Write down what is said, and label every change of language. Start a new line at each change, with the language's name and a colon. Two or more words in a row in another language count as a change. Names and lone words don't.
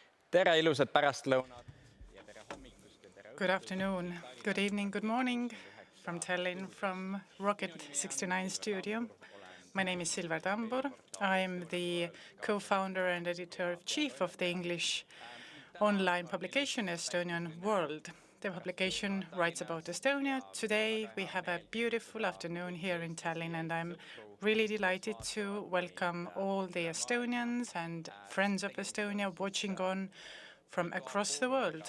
Estonian: Tere, ilusat pärastlõunat ja tere hommikust ja tere
English: Good afternoon, good evening, good morning from Tallinn, from Rocket 69 studio. My name is Silver Tambur. I'm the co-founder and editor-in-chief of the English online publication Estonian World. The publication writes about Estonia. Today we have a beautiful afternoon here in Tallinn, and I'm really delighted to welcome all the Estonians and friends of Estonia watching on from across the world.